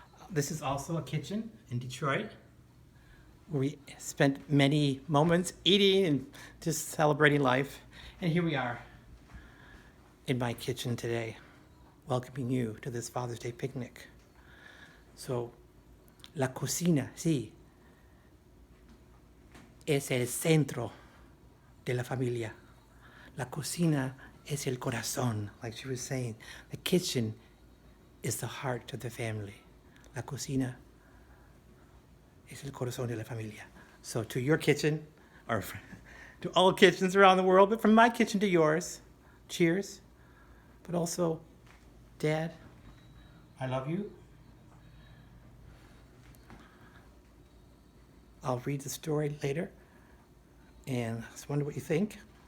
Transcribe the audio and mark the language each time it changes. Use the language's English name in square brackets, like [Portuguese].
[English] This is also a kitchen in Detroit where we spent many moments eating and just celebrating life. And here we are in my kitchen today, welcoming you to this Father's Day picnic. [Spanish] So, la cocina, sí, es el centro de la familia. La cocina es el corazón, [English] like she was saying. The kitchen is the heart of the family. [Spanish] La cocina es el corazón de la familia. [English] So to your kitchen, or to all kitchens around the world, but from my kitchen to yours, cheers. But also, Dad, I love you. I'll read the story later, and I just wonder what you think.